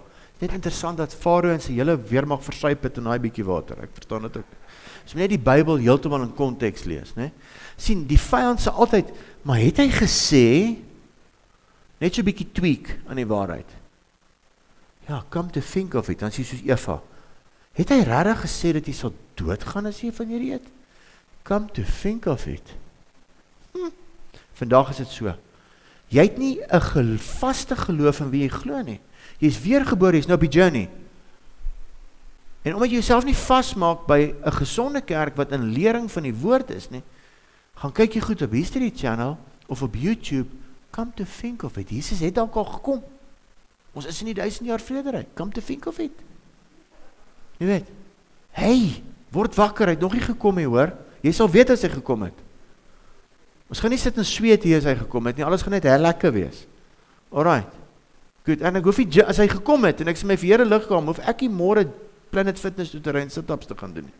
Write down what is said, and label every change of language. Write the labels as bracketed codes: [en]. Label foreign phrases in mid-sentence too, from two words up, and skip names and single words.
[af] Net interessant dat Farao en sy hele weermag versuip het in daai bietjie water. Ek verstaan dit ook. So net die Bybel heeltemal in konteks lees, né? Sien, die vyand sê altyd, maar het hy gesê net so 'n bietjie tweak aan die waarheid? Ja, [en] come to think of it, [af] dan sê soos Eva. Het hy regtig gesê dat jy sal doodgaan as jy van hierdie eet? [en] Come to think of it. [af] Vandag is dit so. Jy het nie 'n vaste geloof in wie jy glo nie. Jy is weergebore, jy is nou op die journey. En omdat jy jouself nie vasmaak by 'n gesonde kerk wat in lering van die woord is nie, gaan kyk jy goed op History Channel of op YouTube, [en] come to think of it. [af] Jesus het dalk al gekom. Ons is in die 1000 jaar vrederyk. [en] Come to think of it. [af] Jy weet, hey, word wakker, hy het nog nie gekom nie, hoor. Jy sal weet as hy gekom het. Ons gaan nie sit en sweet hier as hy gekom het nie, alles gaan net heel lekker wees. Alright, goed, en ek hoef nie, as hy gekom het, en ek sê my vir Here liggaam, hoef ek nie môre Planet Fitness toe te ry en sit-ups te gaan doen.